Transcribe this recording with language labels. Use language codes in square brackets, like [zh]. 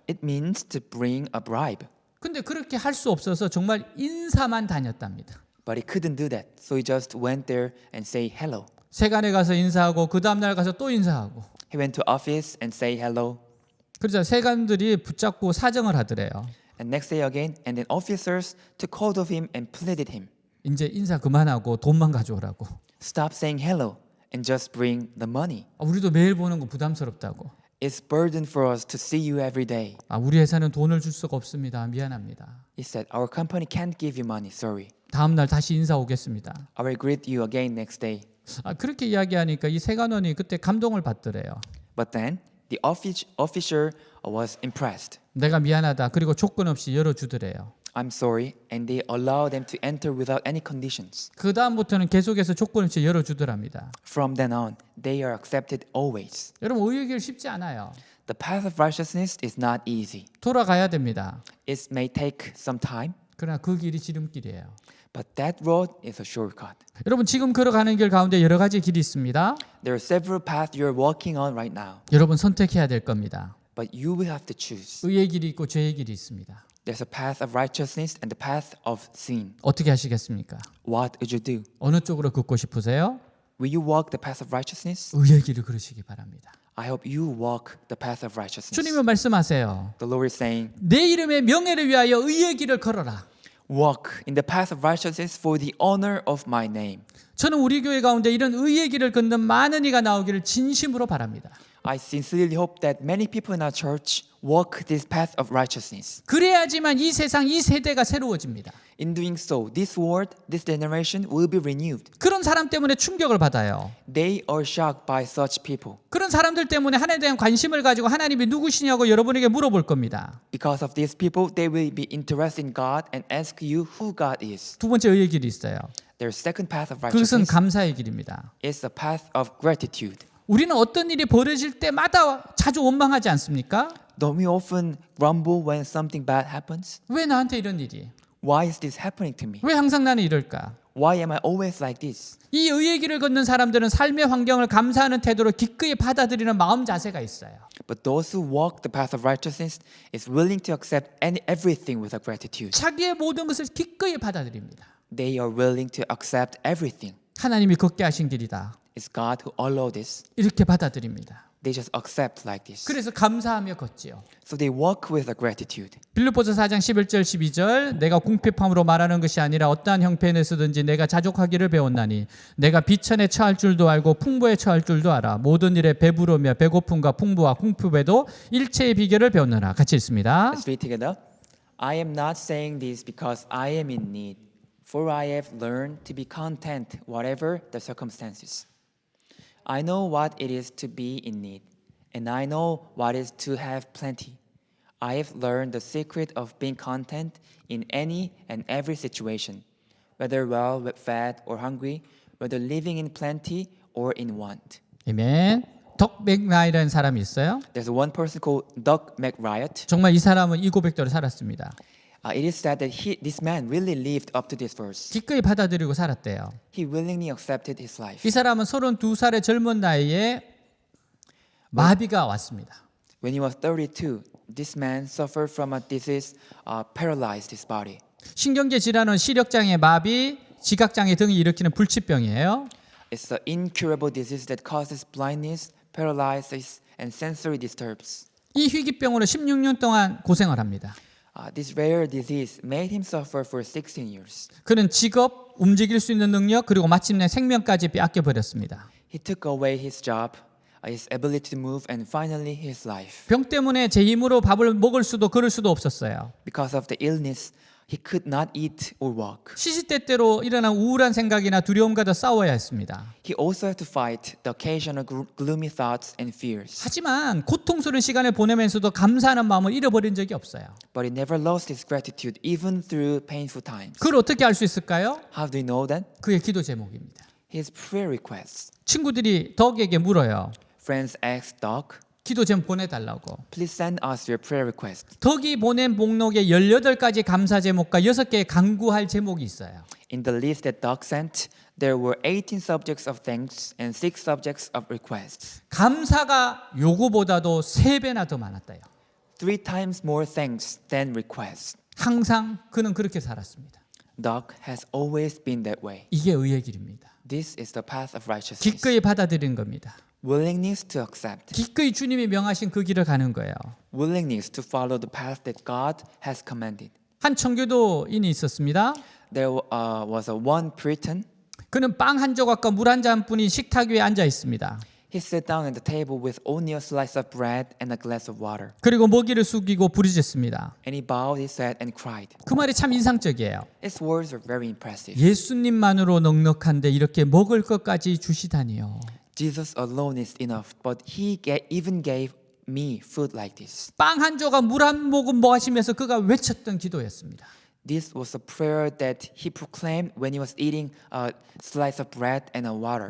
[en] It means to bring a bribe. [ko] 근데 그렇게 할 수 없어서 정말 인사만 다녔답니다. [en] But he couldn't do that, so he just went there and say hello. [ko] 세관에 가서 인사하고 그 다음 날 가서 또 인사하고. [en] He went to office and say hello. [ko] 그래서 세관들이 붙잡고 사정을 하더래요. [en] And next day again, and then officers took hold of him and pleaded him. [ko] 이제 인사 그만하고 돈만 가져오라고. [en] Stop saying hello and just bring the money. [ko] 우리도 매일 보는 거 부담스럽다고. [en] It's burden for us to see you every day. [ko] 우리 회사는 돈을 줄 수가 없습니다. 미안합니다. [en] He said, our company can't give you money, sorry. [ko] 다음 날 다시 인사 오겠습니다. [en] I will greet you again next day. [ko] 그렇게 이야기하니까 이 세관원이 그때 감동을 받더래요. [en] But then the officer was impressed. [ko] 내가 미안하다. 그리고 조건 없이 열어주더래요. [en] I'm sorry, and they allowed them to enter without any conditions. [ko] 그 다음부터는 계속해서 조건 없이 열어주더랍니다. [en] From then on, they are accepted always. [ko] 여러분 의의 길 쉽지 않아요. [en] The path of righteousness is not easy. [ko] 돌아가야 됩니다. [en] It may take some time, [ko] 그러나 그 길이 지름길이에요. [en] but that road is a shortcut. [ko] 여러분 지금 걸어가는 길 가운데 여러 가지 길이 있습니다. [en] There are several paths you're walking on right now, [ko] 여러분 선택해야 될 겁니다. [en] but you will have to choose. [ko] 의의 길이 있고 죄의 길이 있습니다. [en] There's a path of righteousness and the path of sin. [ko] 어떻게 하시겠습니까? [en] What would you do? [ko] 어느 쪽으로 긋고 싶으세요? [en] Will you walk the path of righteousness? [ko] 의의 길을 걸으시기 바랍니다. [en] I hope you walk the path of righteousness. [ko] 주님은 말씀하세요. [en] The Lord is saying, [ko] 내 이름의 명예를 위하여 의의 길을 걸어라. [en] walk in the path of righteousness for the honor of my name. [ko] 저는 우리 교회 가운데 이런 의의 길을 걷는 많은 이가 나오기를 진심으로 바랍니다. [en] I sincerely hope that many people in our church walk this path of righteousness. [ko] 그래야지만 이 세상, 이 세대가 새로워집니다. [en] In doing so, this world, this generation will be renewed. [ko] 그런 사람 때문에 충격을 받아요. [en] They are shocked by such people. [ko] 그런 사람들 때문에 하나님에 대한 관심을 가지고 하나님이 누구시냐고 여러분에게 물어볼 겁니다. [en] Because of these people, they will be interested in God and ask you who God is. [ko] 두 번째 의의 길이 있어요. [en] Their second path of [ko] 그것은 [en] righteousness [ko] 감사의 길입니다. [en] is a path of gratitude. [ko] 우리는 어떤 일이 벌어질 때마다 자주 원망하지 않습니까? [en] Don't we often grumble when something bad happens? [ko] 왜 나한테 이런 일이? [en] Why is this happening to me? [ko] 왜 항상 나는 이럴까? [en] Why am I always like this? [ko] 이 의의 길을 걷는 사람들은 삶의 환경을 감사하는 태도로 기꺼이 받아들이는 마음 자세가 있어요. [en] But those who walk the path of righteousness is willing to accept everything with a gratitude. [ko] 자기의 모든 것을 기꺼이 받아들입니다. [en] They are willing to accept everything. [ko] 하나님이 걷게 하신 길이다. [en] It's God who allowed this. [ko] 이렇게 받아들입니다. [en] They just accept like this. [ko] 그래서 감사하며 걷지요. [en] So they walk with a gratitude. [ko] 빌립보서 4장 11절 12절 내가 궁핍함으로 말하는 것이 아니라 어떠한 형편에서든지 내가 자족하기를 배웠나니 내가 비천에 처할 줄도 알고 풍부에 처할 줄도 알아 모든 일에 배부르며 배고픔과 풍부와 궁핍에도 일체의 비결을 배웠느라. 같이 읽습니다. [en] Let's read together. I am not saying this because I am in need, for I have learned to be content whatever the circumstances. I know what it is to be in need, and I know what it is to have plenty. I have learned the secret of being content in any and every situation, whether well fed or hungry, whether living in plenty or in want. [ko] 아멘. 덕 맥라이라는 사람이 있어요. [en] There's one person called Doug McRiot. [ko] 정말 이 사람은 이 고백대로 살았습니다. [en] It is said that this man really lived up to this verse. [ko] 기꺼이 받아들이고 살았대요. [en] He willingly accepted his life. [ko] 이 사람은 32살의 젊은 나이에 마비가 왔습니다. [en] When he was 32, this man suffered from a disease, paralyzed his body. [ko] 신경계 질환은 시력장애, 마비, 지각장애 등이 일으키는 불치병이에요. [en] It's an incurable disease that causes blindness, paralysis, and sensory disturbance. [ko] 이 희귀병으로 16년 동안 고생을 합니다. [en] This rare disease made him suffer for 16 years. [ko] 그는 직업, 움직일 수 있는 능력, 그리고 마침내 생명까지 빼앗겨 버렸습니다. [en] He took away his job, his ability to move, and finally his life. [ko] 병 때문에 제 힘으로 밥을 먹을 수도 걸을 수도 없었어요. [en] Because of the illness, he could not eat or walk. [ko] 시시때때로 일어난 우울한 생각이나 두려움과도 싸워야 했습니다. [en] He also had to fight the occasional gloomy thoughts and fears. [ko] 하지만 고통스러운 시간을 보내면서도 감사하는 마음을 잃어버린 적이 없어요. [en] But he never lost his gratitude even through painful times. [ko] 그걸 어떻게 알 수 있을까요? [en] How do you know that? [ko] 그의 기도 제목입니다. [en] His prayer requests. [ko] 친구들이 덕에게 물어요. [en] Friends asked Doug, [ko] 기도 제목 보내달라고. [en] please send us your prayer request. [ko] 덕이 보낸 목록에 18가지 감사 제목과 6개의 간구할 제목이 있어요. [en] In the list that Doug sent, there were 18 subjects of thanks and 6 subjects of requests. [ko] 감사가 요구보다도 3배나 더 많았대요. [en] 3 times more thanks than requests. [ko] 항상 그는 그렇게 살았습니다. [en] Dog has always been that way. [ko] 이게 의의 길입니다. [en] This is the path of righteousness. [ko] 기꺼이 받아들이는 겁니다. [en] Willingness to accept. [ko] 기꺼이 주님이 명하신 그 길을 가는 거예요. [en] Willingness to follow the path that God has commanded. [ko] 한 청교도인이 있었습니다. [en] There was a one Puritan. [ko] 그는 빵 한 조각과 물 한 잔뿐인 식탁 위에 앉아 있습니다. [en] He sat down at the table with only a slice of bread and a glass of water. [ko] 그리고 먹이를 숙이고 부르짖습니다. [en] And he bowed his head and cried. [ko] 그 말이 참 인상적이에요. [en] His words are very impressive. [ko] 예수님만으로 넉넉한데 이렇게 먹을 것까지 주시다니요. [en] Jesus alone is enough, but he even gave me food like this. [ko] 빵 한 조각 물 한 모금 뭐 하시면서 그가 외쳤던 기도였습니다. [en] This was a prayer that he proclaimed when he was eating a slice of bread and a water.